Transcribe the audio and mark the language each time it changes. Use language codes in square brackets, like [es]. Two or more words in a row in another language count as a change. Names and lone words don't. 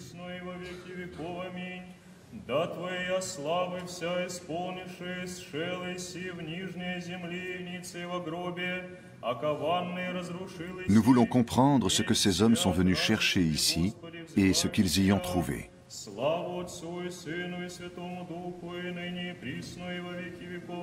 [fr] Nous voulons comprendre ce que ces hommes sont venus chercher ici et ce qu'ils y ont trouvé. [cu] Слава Отцу и Сыну и Святому Духу, и ныне и присно, и во веки веков.